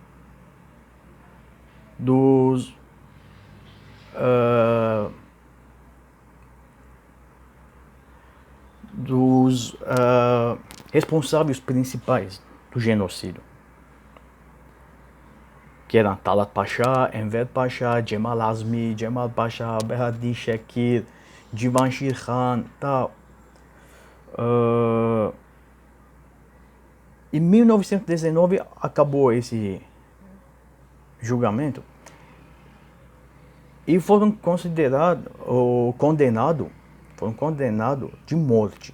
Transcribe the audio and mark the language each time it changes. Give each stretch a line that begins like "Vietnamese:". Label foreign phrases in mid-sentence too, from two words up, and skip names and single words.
Portuguese: dos responsáveis principais do genocídio, que eram Talat Pasha, Enver Pasha, Cemal Azmi, Cemal Pasha, Behadi Shekir, Civanshir Khan, tal. Em 1919 acabou esse julgamento e foram condenados de morte.